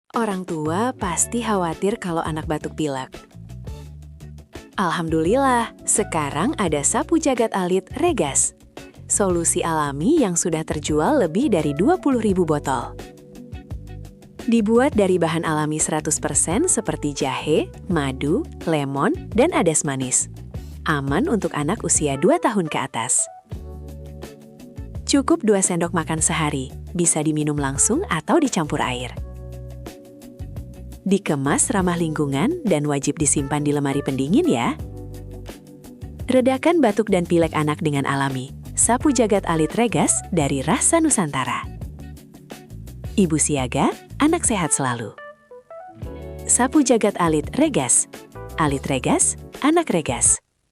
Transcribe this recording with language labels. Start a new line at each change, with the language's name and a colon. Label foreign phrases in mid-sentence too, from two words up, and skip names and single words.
Indonesian: Orang tua pasti khawatir kalau anak batuk pilek. Alhamdulillah, sekarang ada sapu jagat alit Regas. Solusi alami yang sudah terjual lebih dari 20.000 botol. Dibuat dari bahan alami 100% seperti jahe, madu, lemon, dan adas manis. Aman untuk anak usia 2 tahun ke atas. Cukup 2 sendok makan sehari, bisa diminum langsung atau dicampur air. Dikemas ramah lingkungan dan wajib disimpan di lemari pendingin ya. Redakan batuk dan pilek anak dengan alami. Sapu jagat alit Regas dari Rasa Nusantara. Ibu siaga, anak sehat selalu. Sapu jagat alit Regas. Alit Regas, anak Regas.